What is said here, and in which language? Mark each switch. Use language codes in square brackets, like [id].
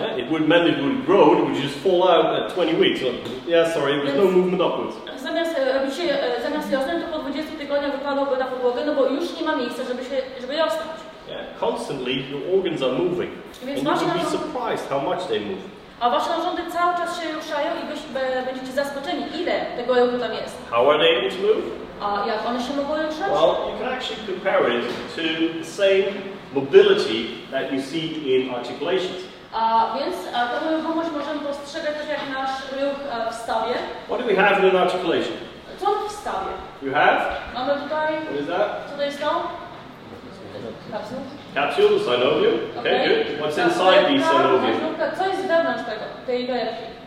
[en] Yeah, it would mean it would grow, it would just fall out at 20 weeks. Like, yeah, sorry, there's no movement upwards. [pl] Zamiast rosnąć, to po 20 tygodniach wypadłoby na podłogę, no bo już nie ma miejsca, żeby rosnąć. [en] Yeah, constantly your organs are moving. And you would be surprised how much they move. [pl] A wasze narządy cały czas się ruszają i będziecie zaskoczeni, ile tego ruchu tam jest. [en] How are they able to move? [pl] A jak one się mogą ruszać? [en] Well, you can actually compare it to the same mobility that you see in articulations. [pl] Więc tę ruchomość możemy postrzegać tak jak nasz ruch w stawie. [en] What do we have in an articulation? [pl] Co w stawie? [en] You have? [pl] Mamy tutaj... [en] What is that? [pl] Co to jest to? Kapsuł. [en] Capsule, the synovium. Okay, good. What's inside the synovium? [pl] Co jest wewnątrz tej torebki?